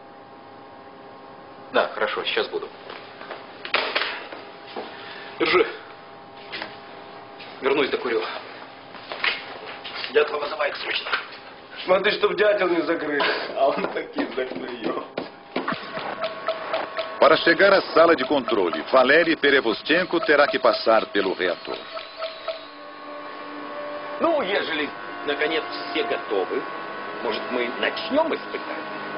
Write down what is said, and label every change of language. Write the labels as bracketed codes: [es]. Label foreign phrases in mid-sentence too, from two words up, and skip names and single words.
[ru] Да, хорошо, сейчас буду. Держи. Вернусь, докурю. Дятла вызывает срочно. Смотри, чтоб дятел не закрыли. А он таки закрыл. [pt] Para chegar à sala de controle, Valery Perevostenko terá que passar pelo reator. [ru] Ну, ежели, наконец, все готовы, может, мы начнем испытание?